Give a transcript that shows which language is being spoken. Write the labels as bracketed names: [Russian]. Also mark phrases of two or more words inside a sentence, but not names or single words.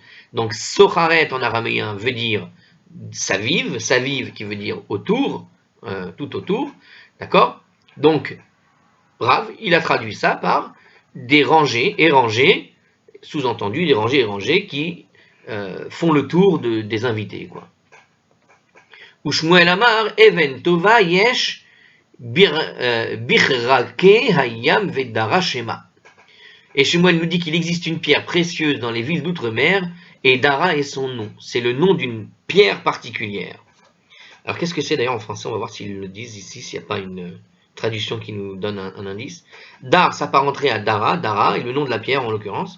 [French] Donc Socharet en araméen veut dire Saviv, Saviv qui veut dire autour, tout autour, d'accord? Donc Rav, il a traduit ça par des rangées et rangées, sous-entendu des rangées et rangées qui font le tour des invités, quoi. [Hebrew] ושמואל אמר אבן טובה יש בכרכי הים ודרה שמה. [French] Et Shmuel nous dit qu'il existe une pierre précieuse dans les villes d'outre-mer, et Dara est son nom. C'est le nom d'une pierre particulière. Alors qu'est-ce que c'est d'ailleurs en français? On va voir s'ils le disent ici, s'il n'y a pas une traduction qui nous donne un indice. Dar s'apparenterait à Dara, Dara est le nom de la pierre en l'occurrence.